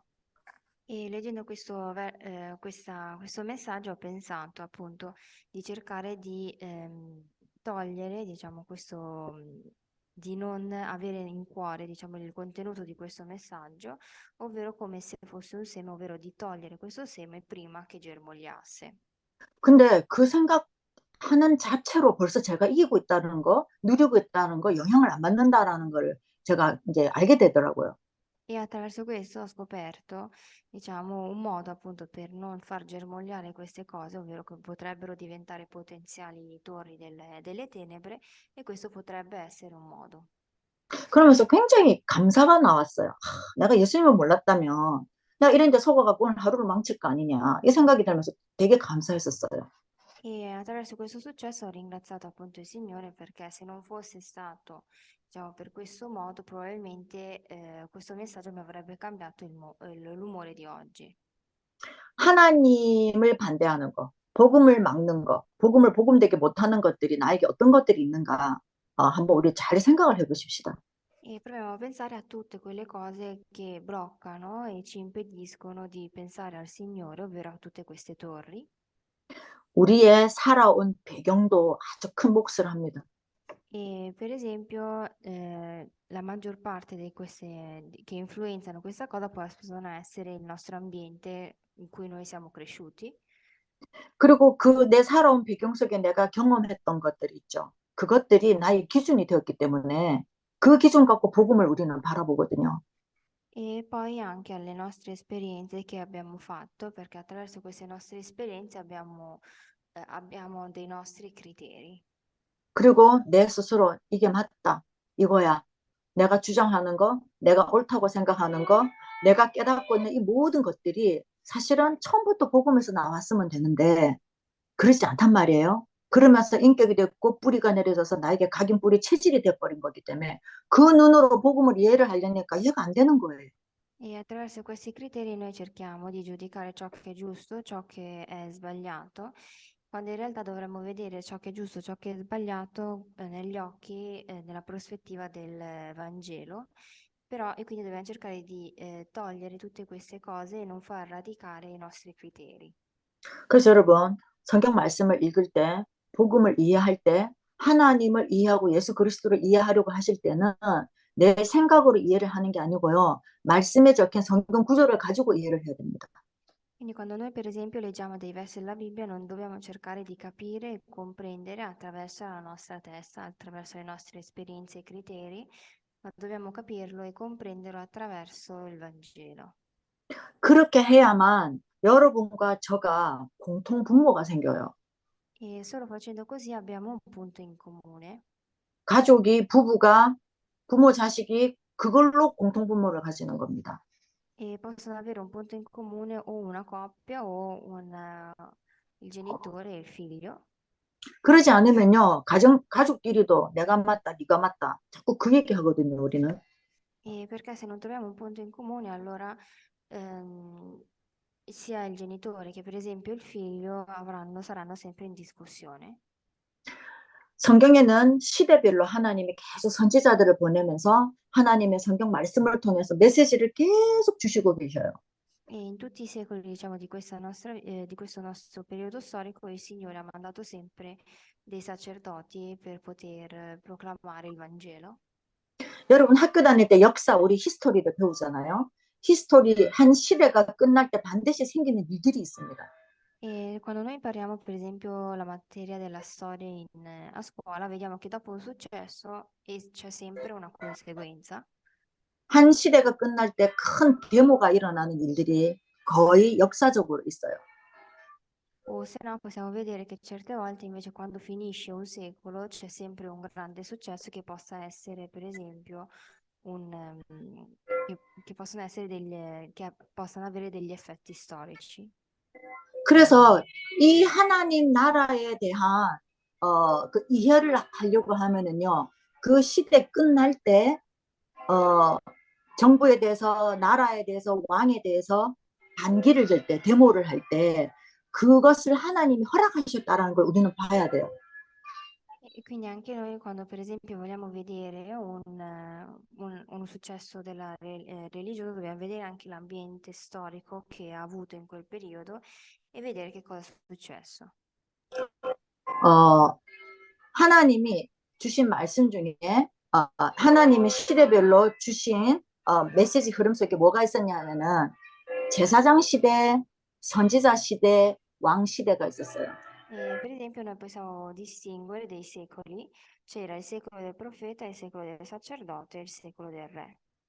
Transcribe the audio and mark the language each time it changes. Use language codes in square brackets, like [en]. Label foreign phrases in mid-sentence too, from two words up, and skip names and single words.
[it] E leggendo questo messaggio ho pensato appunto di cercare di togliere, diciamo, di non avere in cuore, diciamo, il contenuto di questo messaggio, ovvero come se fosse un seme, ovvero di togliere questo seme prima che germogliasse. [ko] 근데 그 생각하는 자체로 벌써 제가 이기고 있다는 거, 누리고 있다는 거, 영향을 안 받는다라는 걸 제가 이제 알게 되더라고요. [it] E attraverso questo ho scoperto, diciamo, un modo appunto per non far germogliare queste cose, ovvero che potrebbero diventare potenziali torri delle tenebre, e questo potrebbe essere un modo. [ko] 그러면서 굉장히 감사가 나왔어요. 내가 예수님을 몰랐다면 나 이런 데 속아갖고 오늘 하루를 망칠 거 아니냐. 이 생각이 들면서 되게 감사했었어요. [it] E attraverso questo successo ho ringraziato appunto il Signore perché se non fosse stato, diciamo, per questo modo, probabilmente questo messaggio mi avrebbe cambiato l'umore di oggi. [ko] 하나님을 반대하는 거, 복음을 막는 거, 복음을 복음되게 못하는 것들이 나에게 어떤 것들이 있는가, 한번 우리 잘 생각을 해보십시다. [it] E proviamo a pensare a tutte quelle cose che bloccano e ci impediscono di pensare al Signore, ovvero a tutte queste torri. [ko] 우리의 살아온 배경도 아주 큰 몫을 합니다. [it] E per esempio, la maggior parte di che influenzano questa cosa possono essere il nostro ambiente in cui noi siamo cresciuti. [ko] 그리고 그 내 살아온 배경 속에 내가 경험했던 것들이 있죠. 그것들이 나의 기준이 되었기 때문에 그 기준 갖고 복음을 우리는 바라보거든요. [it] E poi anche alle nostre esperienze che abbiamo fatto, perché attraverso queste nostre esperienze abbiamo dei nostri criteri. [ko] 그리고 내 스스로 이게 맞다, 이거야. 내가 주장하는 거, 내가 옳다고 생각하는 거, 내가 깨닫고 있는 이 모든 것들이 사실은 처음부터 복음에서 나왔으면 되는데 그렇지 않단 말이에요. 그러면서 인격이 됐고 뿌리가 내려져서 나에게 각인 뿌리 체질이 돼버린 거기 때문에 그 눈으로 복음을 이해를 하려니까 이해가 안 되는 거예요. [it] E attraverso questi criteri noi cerchiamo di giudicare ciò che è giusto, ciò che è sbagliato, quando in realtà dovremmo vedere ciò che è giusto, ciò che è sbagliato negli occhi, nella prospettiva del Vangelo, però e quindi dobbiamo cercare di togliere tutte queste cose e non far radicare i nostri criteri. [ko] 그래서 여러분, 성경 말씀을 읽을 때, 복음을 이해할 때, 하나님을 이해하고 예수 그리스도를 이해하려고 하실 때는 내 생각으로 이해를 하는 게 아니고요. 말씀에 적힌 성경 구조를 가지고 이해를 해야 됩니다. [it] Quindi quando noi per esempio leggiamo dei versi della Bibbia non dobbiamo cercare di capire e comprendere attraverso la nostra testa, attraverso le nostre esperienze e criteri, ma dobbiamo capirlo e comprenderlo attraverso il Vangelo. [ko] 그렇게 해야만 여러분과 저가 공통 분모가 생겨요. [it] E solo facendo così abbiamo un punto in comune [ko] 가족이, 부부가, 부모, 자식이 그걸로 공통 분모를 가지는 겁니다. [it] e possono avere un punto in comune o una coppia o il genitore e il figlio. [ko] 그러지 않으면요, 가족끼리도 내가 맞다, 네가 맞다. 자꾸 그 얘기 하거든요, 우리는. [it] E perché se non troviamo un punto in comune, allora ehm, sia il genitore che per esempio il figlio saranno sempre in discussione. [ko] 성경에는 시대별로 하나님이 계속 선지자들을 보내면서 하나님의 성경 말씀을 통해서 메시지를 계속 주시고 계셔요. [it] E in tutti i secoli, diciamo, di questo nostro periodo storico, il Signore ha mandato sempre dei sacerdoti per poter proclamare il Vangelo. [ko] 여러분 학교 다닐 때 역사, 우리 히스토리를 배우잖아요. 히스토리 한 시대가 끝날 때 반드시 생기는 일들이 있습니다. [it] E quando noi impariamo, per esempio, la materia della storia a scuola, vediamo che dopo un successo c'è sempre una conseguenza. [ko] 한 시대가 끝날 때 큰 데모가 일어나는 일들이 거의 역사적으로 있어요. [it] O se no, possiamo vedere che certe volte invece quando finisce un secolo c'è sempre un grande successo che possa essere, per esempio, che possono essere che possano avere degli effetti storici. [ko] 그래서 이 하나님 나라에 대한 그 이해를 하려고 하면은요, 그 시대 끝날 때 정부에 대해서, 나라에 대해서, 왕에 대해서 반기를 들 때, 데모를 할 때, 그것을 하나님이 허락하셨다라는 걸 우리는 봐야 돼요. [it] E quindi anche noi quando per esempio vogliamo vedere un successo religioso, dobbiamo vedere anche l'ambiente storico che ha avuto in quel periodo e vedere che cosa è successo. [ko] 어, 하나님이 주신 말씀 중에 하나님이 시대별로 주신 메시지 흐름 속에 뭐가 있었냐 하면은 제사장 시대, 선지자 시대, 왕 시대가 있었어요. [it] Per esempio, noi possiamo distinguere dei secoli, c'era il secolo del profeta, il secolo del sacerdote e il secolo del re.